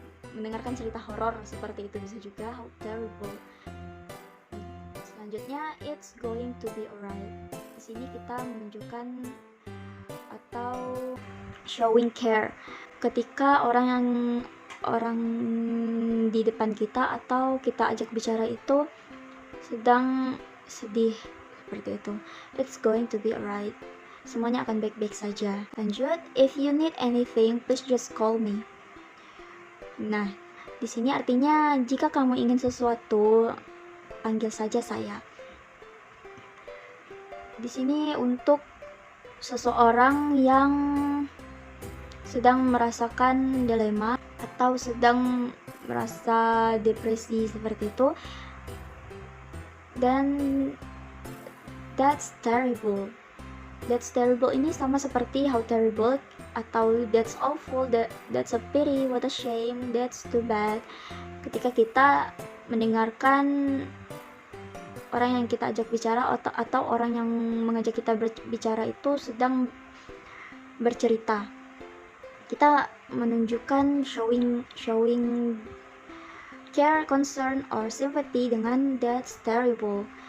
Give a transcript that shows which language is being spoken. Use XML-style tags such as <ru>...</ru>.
<id>Mendengarkan cerita horor seperti itu bisa juga</id> <en>how terrible.</en> <id>Selanjutnya,</id> <en>it's going to be alright.</en> <id>Di sini kita menunjukkan atau</id> <en>showing care</en> <id>ketika orang di depan kita atau kita ajak bicara itu sedang sedih, seperti itu.</id> <en>It's going to be alright.</en> <id>Semuanya akan baik-baik saja. Lanjut,</id> <en>if you need anything, please just call me.</en> <id>Nah, di sini artinya jika kamu ingin sesuatu, panggil saja saya. Di sini untuk seseorang yang sedang merasakan dilema atau sedang merasa depresi, seperti itu. Dan</id> <en>that's terrible</en> <id>ini sama seperti</id> <en>how terrible</en> <id>atau</id> <en>that's awful, that's a pity, what a shame, that's too bad.</en> <id>Ketika kita mendengarkan orang yang kita ajak bicara atau orang yang mengajak kita berbicara itu sedang bercerita, kita menunjukkan</id> <en>showing care, concern, or sympathy</en> <id>dengan</id> <en>that's terrible.</en>